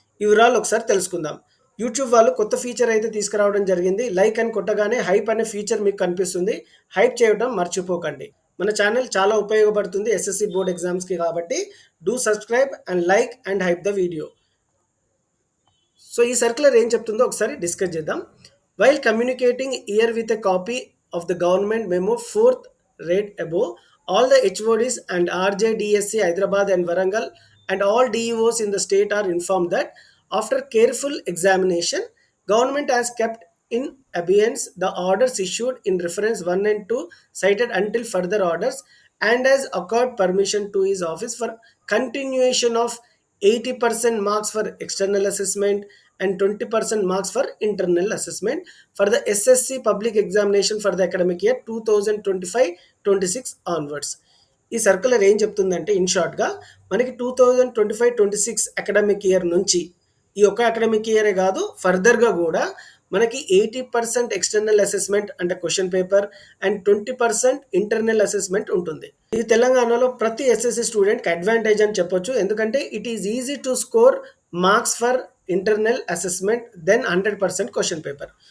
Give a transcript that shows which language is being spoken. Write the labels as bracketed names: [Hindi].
[Telugu] ఈ వివరాలు ఒకసారి తెలుసుకుందాం. యూట్యూబ్ వాళ్ళు కొత్త ఫీచర్ అయితే తీసుకురావడం జరిగింది. లైక్ అని కొట్టగానే హైప్ అనే ఫీచర్ మీకు కనిపిస్తుంది. హైప్ చేయడం మర్చిపోకండి. మన ఛానల్ చాలా ఉపయోగపడుతుంది ఎస్ఎస్సి బోర్డ్ ఎగ్జామ్స్‌కి కాబట్టి [English] Do subscribe and like and hype the video. [Telugu] So ఈ సర్క్యులర్ ఏం చెప్తుందో ఒకసారి డిస్కస్ చేద్దాం. [English] While communicating here with a copy of the government memo 4th read above, all the HODs and RJDSC Hyderabad and Varangal and all DEOs in the state are informed that after careful examination, government has kept in abeyance the orders issued in reference 1 and 2 cited until further orders and has accorded permission to his office for continuation of 80% marks for external assessment and 20% marks for internal assessment for the SSC public examination for the academic year 2025-26 onwards. [Telugu] ఈ circular ఏం చెప్తుందంటే in షార్ట్గా మనకి 2025-26 academic year నుంచి ఈ ఒక్క academic ఇయరే కాదు ఫర్దర్గా కూడా మనకి 80% ఎక్స్టర్నల్ అసెస్మెంట్ అంటే question paper and 20% internal assessment ఉంటుంది. ఇది తెలంగాణలో ప్రతి ఎస్ఎస్సి స్టూడెంట్కి అడ్వాంటేజ్ అని చెప్పొచ్చు. ఎందుకంటే [English] It is easy to score marks for internal assessment than 100% question paper.